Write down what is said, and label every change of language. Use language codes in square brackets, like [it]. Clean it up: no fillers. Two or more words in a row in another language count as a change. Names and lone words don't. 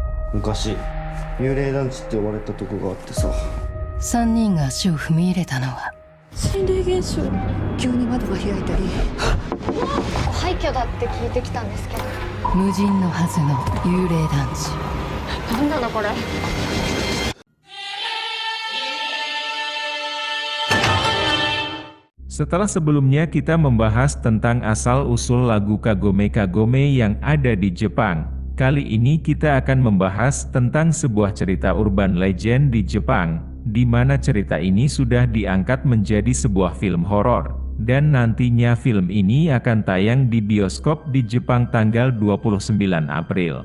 [ja] 昔幽霊団地って呼ばれたとこがあってさ。 3人が足を踏み入れたのは心霊現象。急に窓が開いたり。廃墟だって聞いてきたんですけど。無人のはずの幽霊団地。なんなのこれ。 [id] Setelah sebelumnya kita membahas tentang asal-usul lagu Kagome Kagome yang ada di Jepang, kali ini kita akan membahas tentang sebuah cerita [en] urban legend [id] di Jepang, di mana cerita ini sudah diangkat menjadi sebuah film horor, dan nantinya film ini akan tayang di bioskop di Jepang tanggal 29 April.